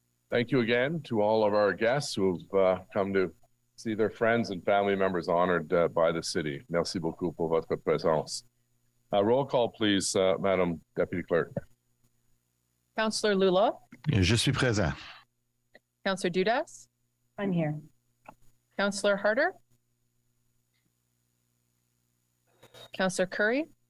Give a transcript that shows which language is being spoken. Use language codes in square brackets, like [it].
[en] Thank you again to all of our guests who've come to see their friends and family members honored by the city. [fr] Merci beaucoup pour votre présence. [en] Roll call, please, Madam Deputy Clerk. Councillor Lula, [fr] Je suis présent. [en] Councillor Dudas, I'm here. Councillor Harder, Councillor Curry,